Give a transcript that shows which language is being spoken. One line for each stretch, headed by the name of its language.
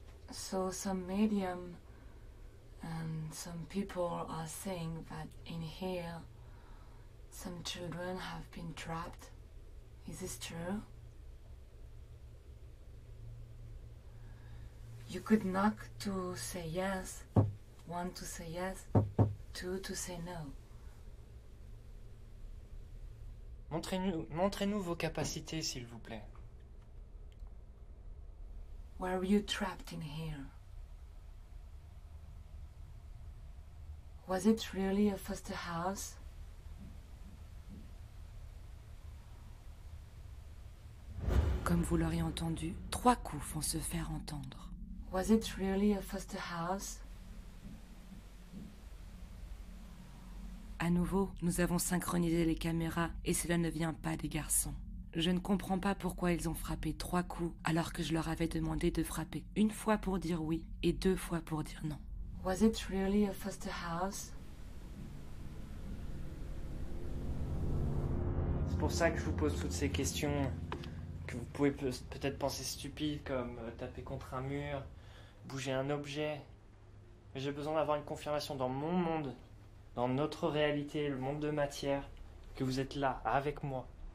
English: So some medium and some people are saying that in here some children have been trapped. Is this true? You could knock to say yes, 1 to say yes, 2 to say no.
French: Montrez-nous vos capacités, s'il vous plaît.
English: Were you trapped in here? Was it really a foster house?
French: Comme vous l'aurez entendu, 3 coups font se faire entendre.
English: Was it really a foster house?
French: À nouveau, nous avons synchronisé les caméras et cela ne vient pas des garçons. Je ne comprends pas pourquoi ils ont frappé 3 coups alors que je leur avais demandé de frapper 1 fois pour dire oui et 2 fois pour dire non.
English: Was it really a foster house?
French: C'est pour ça que je vous pose toutes ces questions que vous pouvez peut-être penser stupides, comme taper contre un mur, bouger un objet. Mais j'ai besoin d'avoir une confirmation dans mon monde, dans notre réalité, le monde de matière, que vous êtes là, avec moi.